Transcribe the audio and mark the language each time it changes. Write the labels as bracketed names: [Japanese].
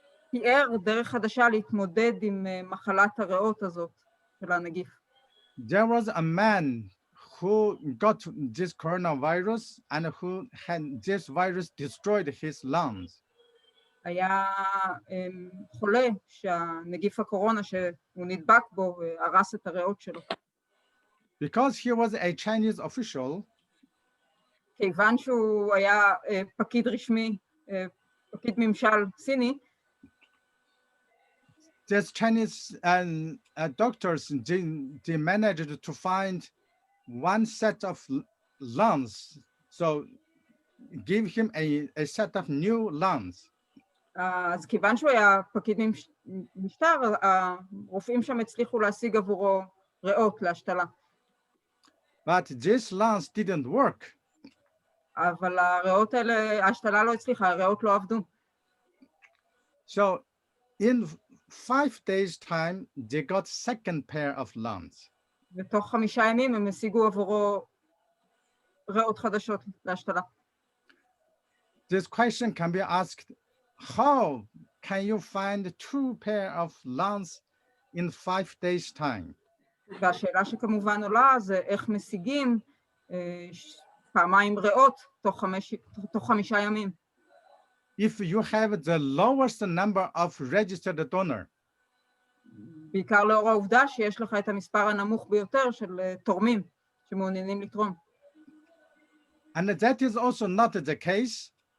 [Hebrew] תיאר דרך חדשה להתמודד עם מחלת הריאות הזאת של הנגיף. [English] There was a man who got this coronavirus and who had this virus destroyed his lungs. [Hebrew] היה חולה שהנגיף הקורונה שהוא נדבק בו הרס את הריאות שלו. [English] because he was a Chinese official, [Hebrew] כיוון שהוא היה פקיד רשמי, פקיד ממשל סיני, [English] these Chinese doctors, they managed to find one set of lungs, so give him a set of new lungs. [Hebrew] אז כיוון שהוא היה פקיד משטר, הרופאים שם הצליחו להשיג עבורו ריאות להשתלה. [English] But these lungs didn't work. [Hebrew] אבל הריאות האלה, ההשתלה לא הצליחה, הריאות לא עבדו. [English] So in 5 days time, they got second pair of lungs. [Hebrew] בתוך 5 ימים הם השיגו עבורו ריאות חדשות להשתלה. [English] This question can be asked, how can you find 2 pair of lungs in 5 days time? [Hebrew] והשאלה שכמובן עולה זה איך משיגים פעמיים ריאות תוך 5 ימים. [English] If you have the lowest number of registered donor. [Hebrew] בעיקר לאור העובדה שיש לך את המספר הנמוך ביותר של תורמים שמעוניינים לתרום. [English] And that is also not the case.